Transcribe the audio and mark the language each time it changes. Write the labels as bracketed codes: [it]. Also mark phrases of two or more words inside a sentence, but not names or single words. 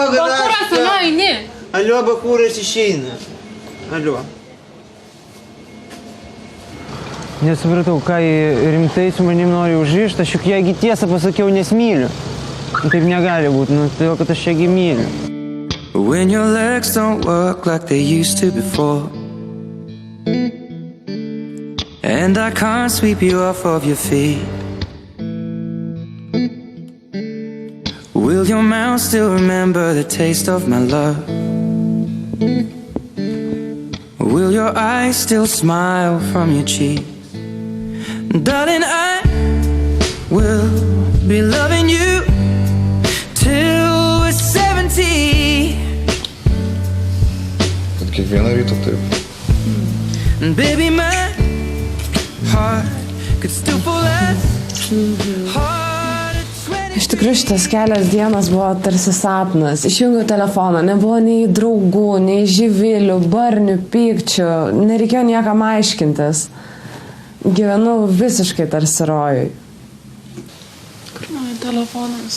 [lt] Bakuras, alio, eini. Alio, Bakuras išeina. Alio. Nesupratau, ką jį rimtai su manim nori užrišti, aš juk jagi tiesą pasakiau, nes myliu. Taip negali būti, nu, todėl, kad aš jagi myliu. [en] When your legs don't work like they used to before, and I can't sweep you off of your feet, will your mouth still remember the taste of my love? Will your eyes still smile from your cheeks? Darling, I will be loving you till we're 70. [lt] Kad kiekvieną rytą taip. [en] And baby, my heart could still fall as hard at 20. [lt] Iš tikrųjų šitas kelias dienas buvo tarsi sapnas. Išjungiau telefoną, nebuvo nei draugų, nei živilių, barnių, pykčių, nereikėjo niekam aiškintis. Gyvenu visiškai tarsi rojui. Telefonas.